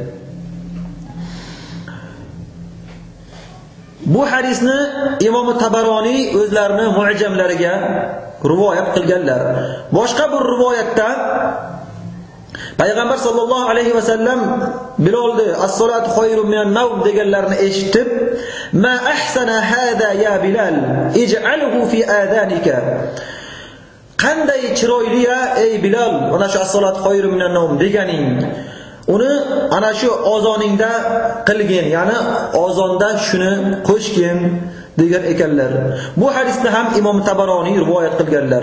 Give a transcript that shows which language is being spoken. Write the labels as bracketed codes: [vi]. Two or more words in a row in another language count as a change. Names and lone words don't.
[uz] Bu hadisni Imom Tabaroniy o'zlarining mu'jamlariga rivoyat qilganlar. Boshqa bir rivoyatda payg'ambar [ar] صلى الله عليه وسلم [uz] Bilalni [ar] الصلاة خير من النوم [uz] deganlarini eshitib, [ar] "ما أحسن هذا يا بلال، اجعله في أذانك." [uz] Qanday chiroyli ya ey Bilal, ana shu [ar] الصلاة خير من النوم [uz] deganing, uni ana shu ozoningda qilgin, ya'ni ozonda shuni qo'shgin degan ekanlar. Bu hadisni ham Imom Tabaroniy rivoyat qilganlar.